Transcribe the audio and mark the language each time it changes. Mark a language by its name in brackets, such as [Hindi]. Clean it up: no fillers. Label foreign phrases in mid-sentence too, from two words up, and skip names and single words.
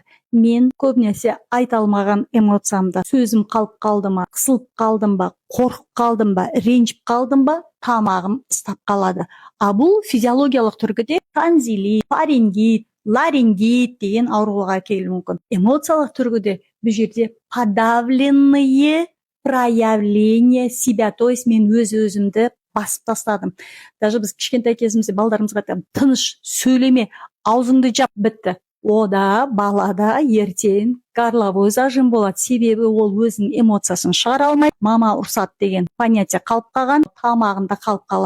[Kazakh] Мен көбінесе айта алмаған эмоциямда сөзім қалып қалды ма, қысылып қалдым ба, қорқып қалдым ба, ренжіп қалдым ба, тамағым ыстап қалады. А бұл физиологиялық түргіде танзилит, фарингит, ларингит деген ауруға келуі мүмкін. Эмоциялық түргіде бұл жерде [Russian] подавленные проявление себя, то есть [Kazakh] мен өз-өзімді басып тастадым. Даже біз кішкентай кезімізде балдарымызға айтамын, тыныш сөйлеме, аузыңды жап, бітті. Ода балада ертең [Russian] горловой зажим [Kazakh] болады. Себебі ол өзінің эмоциясын шығара алмайды. Мама ұрсады деген понятие қалып қалған, тамағында қалып қалады.